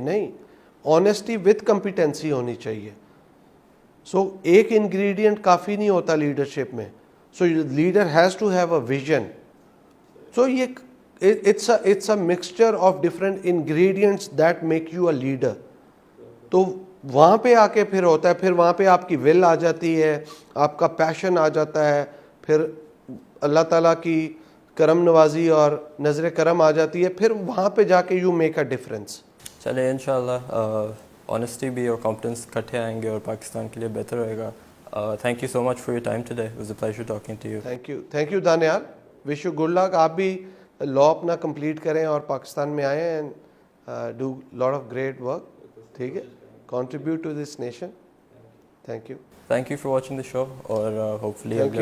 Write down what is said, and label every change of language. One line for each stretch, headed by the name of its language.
Urdu: نہیں, honesty with competency ہونی چاہیے. سو ایک انگریڈینٹ کافی نہیں ہوتا لیڈرشپ میں.
English: So leader has to have a vision. So یہ it's a mixture of different ingredients that make you a leader.
Urdu: تو وہاں پہ آ کے پھر ہوتا ہے, پھر وہاں پہ آپ کی ول آ جاتی ہے, آپ کا پیشن آ جاتا ہے, پھر اللہ تعالیٰ کی کرم نوازی اور نظر کرم آ جاتی ہے, پھر وہاں پہ جا کے یو میک اے ڈفرینس. چلے انشاءاللہ آنیسٹی بھی اور کمپٹنس کٹھے آئیں گے اور پاکستان کے لیے بہتر رہے گا.
English: Thank you so much for your time today. It was a pleasure talking to you. Thank you Danial. Wish you good luck.
Urdu: آپ بھی لا اپنا کمپلیٹ کریں اور پاکستان میں آئیں and do lot of great work.
English: ٹھیک ہے, contribute to this nation. Thank you. Thank you for watching the show, or hopefully